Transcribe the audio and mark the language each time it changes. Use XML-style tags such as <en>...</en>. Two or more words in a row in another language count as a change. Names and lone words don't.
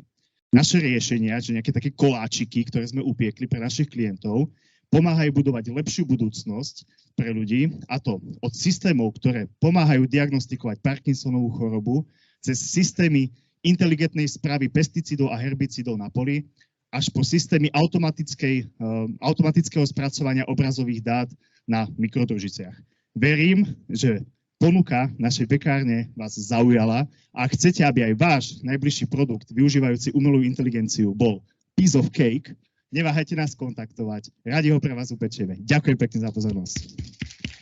<sk>Naše riešenia, že nejaké také koláčiky, ktoré sme upiekli pre našich klientov, pomáhajú budovať lepšiu budúcnosť pre ľudí, a to od systémov, ktoré pomáhajú diagnostikovať Parkinsonovú chorobu, cez systémy inteligentnej správy pesticídov a herbicidov na poli, až po systémy automatického spracovania obrazových dát na mikrodružiciach. Verím, že ponuka našej pekárne vás zaujala a ak chcete, aby aj váš najbližší produkt využívajúci umelú inteligenciu bol</sk> <en>piece of cake,</en> <sk>neváhajte nás kontaktovať. Radi ho pre vás upečieme. Ďakujem pekne za pozornosť.</sk>